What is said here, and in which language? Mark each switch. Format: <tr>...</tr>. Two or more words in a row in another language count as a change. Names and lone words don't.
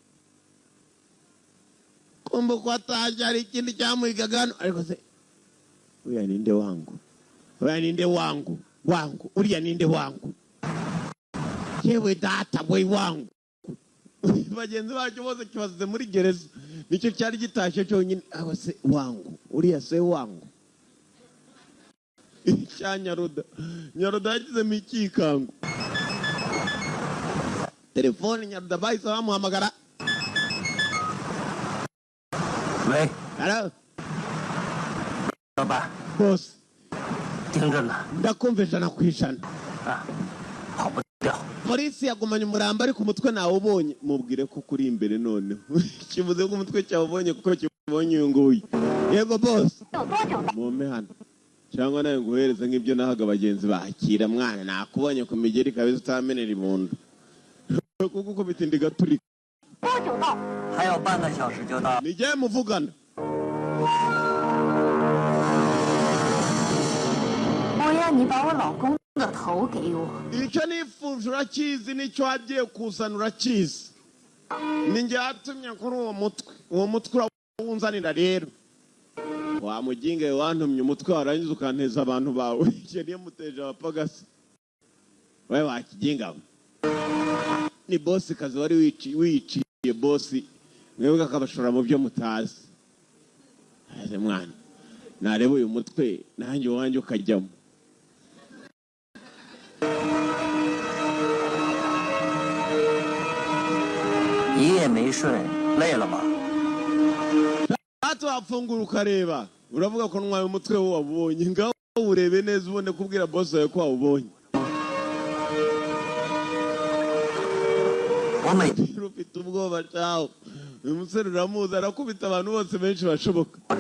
<rw>kumbe ko ataje hari ikindi cyamuhigaga hano ariko se uriya ninde wangu uriya ninde wangu yewe data boy wangu bagenzi bacu bose kibazize muri gereza nicyo cyari gitashye cyonyine aho se wangu uriya se wangu cya Nyaruda yagizemo ikikango telefone Nyaruda bahise bamuhamagara</rw> <zh>喂，</zh> <rw>Hello</rw> <zh>老板，</zh> <rw>boss</rw> <zh>听着呢，</zh> <rw>ndakumva ijana ku ijana</rw> <zh>啊，跑不掉。</zh> <rw>polisi yagumanye umurambo ariko umutwe nawe ubonye mubwire ko kuri imbere noneho kivuze ko umutwe cyawe ubonye kuko kibonye uyu nguyu yego boss mumpe hano cyangwa nawe nguhereza nk'ibyo nahaga abagenzi bakira mwana nakubonye ku migeri kabisa utamenera ibondo kuko ukubita indi gaturika</rw> <zh>还有半个小时就到。</zh> <rw>nijye muvugana</rw> <zh>我要你把我老公的头给我。</zh> <rw>icyo nifuje urakizi nicyo wagiye kuzana urakizi ninjye yatumye kuri uwo mutwe urawunzanira rero wamuginge wantumye umutwe warangiza ukanteza abantu bawe icyo niyo muteje abapagasi wowe wakiginga ni bosi kazi wari wiciye bosi mwebwe akabashora mu byo mutazi aze mwana nareba uyu mutwe nanjye wanjye ukajyamo</rw> <zh>一夜没睡，累了吗？</zh> <rw>hato wafungura ukareba uravuga ko ntwaye umutwe wo wabonye ngaho urebe neza ubone kubwira boss yawe ko wabonye ufite ubwoba cyawe uyu musore uramuzi arakubita abantu bose benshi bashoboka</rw>